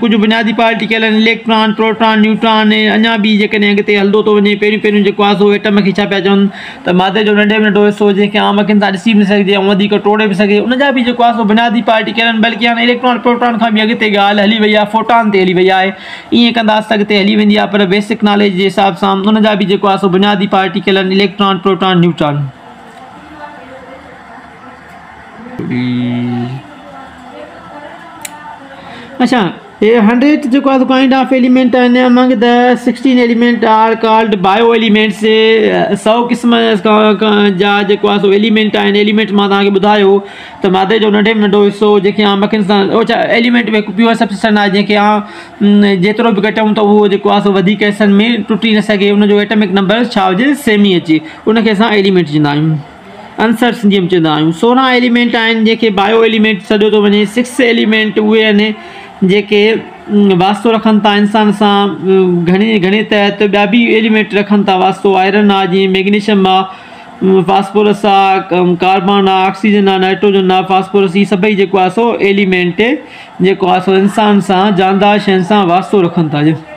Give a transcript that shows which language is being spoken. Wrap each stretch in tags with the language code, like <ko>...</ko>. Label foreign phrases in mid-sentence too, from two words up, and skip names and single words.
<sd>कुझु बुनियादी पार्टिकल आहिनि, इलेक्ट्रॉन, प्रोटॉन, न्यूट्रॉन। अञा बि जेकॾहिं अॻिते हलंदो थो वञे, पहिरियों जेको आहे सो एटम खे छा पिया चवनि त मादे जो नंढे में नंढो हिसो, जंहिंखे आम अखियुनि सां ॾिसी बि सघिजे ऐं वधीक टोड़े बि सघे, उनजा बि जेको आहे सो बुनियादी पार्टिकल आहिनि। बल्कि हाणे इलेक्ट्रॉन प्रोटॉन खां बि अॻिते ॻाल्हि हली वई आहे, फोटॉन ते हली वई आहे। ईअं कंदासीं त अॻिते हली वेंदी आहे, पर</sd> <en>basic knowledge</en> <sd>जे हिसाब सां उनजा बि जेको आहे सो बुनियादी पार्टिकल आहिनि, इलेक्ट्रॉन, प्रोटॉन, न्यूट्रॉन।</sd> <ur>اچھا، یہ</ur> <sd>100 जेको आहे</sd> <en>kind of element</en> <sd>आहिनि</sd> <en>among the 16 element are called bio elements</en> <sd>100 क़िस्म जा जेको आहे सो एलिमेंट आहिनि एलिमेंट मां तव्हांखे ॿुधायो त मादे जो नंढे में नंढो हिसो जेके आम अखियुनि सां छा एलिमेंट में</sd> <en>pure substance</en> <sd>आहे जंहिंखे जेतिरो बि घटायूं त उहो जेको आहे सो वधीक हिसनि में टुटी न सघे उनजो</sd> <en>atomic number</en> <sd>छा हुजे सेम ई अचे उनखे असां एलिमेंट चवंदा आहियूं आंसर सिंधीअ में चवंदा आहियूं 16 एलिमेंट आहिनि जंहिंखे</sd> <en>bio element</en> <sd>सॾियो थो वञे 6 एलिमेंट उहे आहिनि जेके वास्तो रखनि था इंसान सां घणे तहत ॿिया बि एलिमेंट रखनि था वास्तो आयरन आहे जीअं मैग्नीशियम आहे फास्फोरस आहे कार्बन आहे ऑक्सीजन आहे नाइट्रोजन आहे फास्फोरस ही सभई जेको आहे सो एलिमेंट जेको आहे सो इंसान सां जानदार शयुनि सां वास्तो रखनि था</sd>